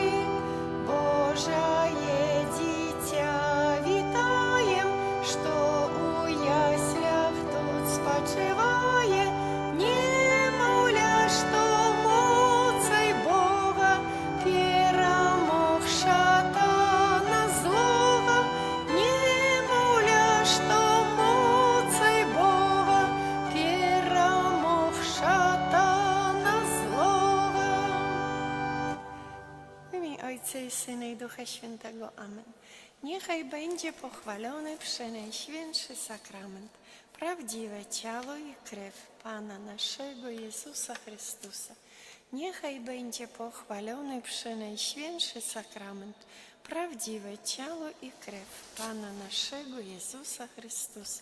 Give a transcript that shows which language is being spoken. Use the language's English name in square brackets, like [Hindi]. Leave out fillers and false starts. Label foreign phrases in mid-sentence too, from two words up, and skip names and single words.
[Ukrainian] Божає дитя вітаєм, що у яслях тут спочиває, немовля, що моцей Бога перемог шатана злого, немовля, що моцей Бога перемог шатана злого. [Polish] W imię Ojca i Syna i Ducha Świętego. Amen. Niechaj będzie pochwalony Przenajświętszy Sakrament, prawdziwe ciało i krew Pana naszego Jezusa Chrystusa. Niechaj będzie pochwalony Przenajświętszy Sakrament, prawdziwe ciało i krew Pana naszego Jezusa Chrystusa.